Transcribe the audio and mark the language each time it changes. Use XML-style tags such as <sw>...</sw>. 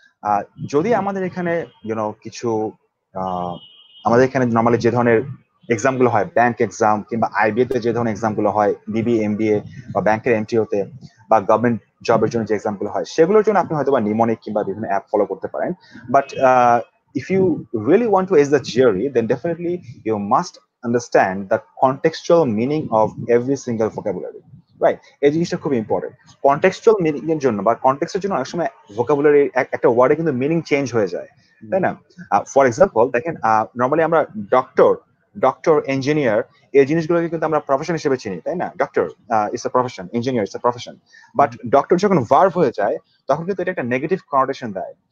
<bn>আহ, যদি আমাদের এখানে কিছু আহ, আমাদের এখানে নর্মালি যে ধরনের এক্সাম গুলো হয়, ব্যাংক এক্সাম কিংবা আইবিএ তে যে ধরনের এক্সাম গুলো হয়, বিবিএ এমবিএ বা ব্যাংকের এমটিওতে বা গভর্নমেন্ট জবের জন্য যে এক্সাম গুলো হয়, সেগুলোর জন্য আপনি হয়তো বা নিমনিক কিংবা বিভিন্ন অ্যাপ ফলো করতে পারেন।</bn> <en>But if you really want to ace the GRE, then definitely you must understand the contextual meaning of every single vocabulary.</en> <bn>Right. এই জিনিসটা খুব ইম্পর্টেন্ট। কন্টেক্সচুয়াল মিনিং এর জন্য বা কন্টেক্সটের জন্য অনেক সময় ভোকাবুলারি একটা ওয়ার্ডে কিন্তু মিনিং চেঞ্জ হয়ে যায়, তাই না? ফর এক্সাম্পল দেখেন, নর্মালি আমরা ডক্টর, ডক্টর, ইঞ্জিনিয়ার, এই জিনিসগুলোকে কিন্তু আমরা প্রফেশন হিসেবে চিনি, তাই না?</bn> <en>Doctor it's a profession, engineer it's a profession.</en> <bn>But doctor যখন ভার্ব হয়ে যায় তখন কিন্তু এটা একটা নেগেটিভ কনোটেশন দেয়।</bn>